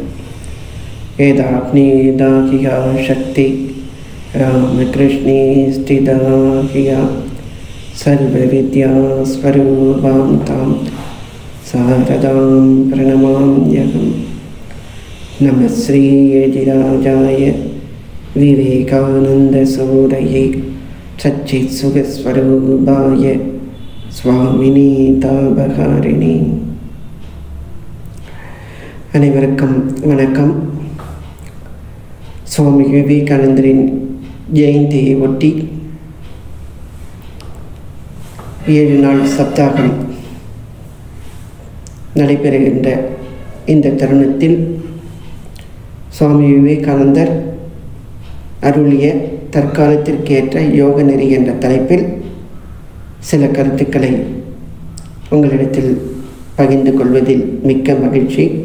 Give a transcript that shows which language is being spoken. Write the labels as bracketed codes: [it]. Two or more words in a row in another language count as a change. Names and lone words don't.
[sa] यदाग्नेदाहिया शक्ति रामकृष्णे स्थिता हिया सर्वविद्यास्वरूपां तां शारदां प्रणमाम्यहम्। नमः श्रीयतिराजाय विवेकानन्दसूरये सच्चित्सुखस्वरूपाय स्वामिने तापहारिणे। [ta] அனைவருக்கும் வணக்கம். சுவாமி விவேகானந்தரின் ஜெயந்தியை ஒட்டி 7 நாள் சப்தாகம் நடைபெறுகின்ற இந்த தருணத்தில் சுவாமி விவேகானந்தர் அருளிய தற்காலத்திற்கேற்ற யோக நெறி என்ற தலைப்பில் சில கருத்துக்களை உங்களிடத்தில் பகிர்ந்து கொள்வதில் மிக்க மகிழ்ச்சி.